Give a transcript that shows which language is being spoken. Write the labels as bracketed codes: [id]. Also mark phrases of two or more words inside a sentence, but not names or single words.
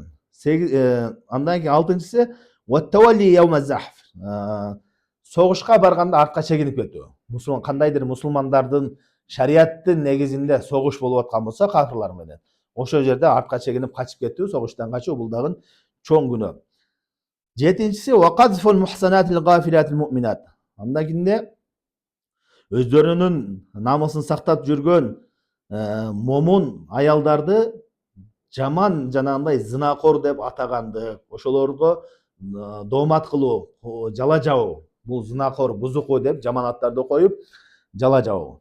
[ky] Андан кийин алтынчысы [ar] والتولي يوم الزحف. [ky] Согушка барганда артка чегинип кетүү. Кандайдыр мусулмандардын шариаттын негизинде согуш болуп аткан болсо кафирлар менен, ошол жерде артка чегинип качып кетүү, согуштан качуу бул дагы чоң күнөө. [ar] Жетинчиси وقذف المحصنات الغافلات المؤمنات. [ky] Андан кийин өздөрүнүн намысын сактап жүргөн момун аялдарды жаман жанагындай зынакор деп атаганды, ошолорго доомат кылуу, жала жабуу. Бул зынакор, бузуку деп жаман аттарды коюп жала жабуу.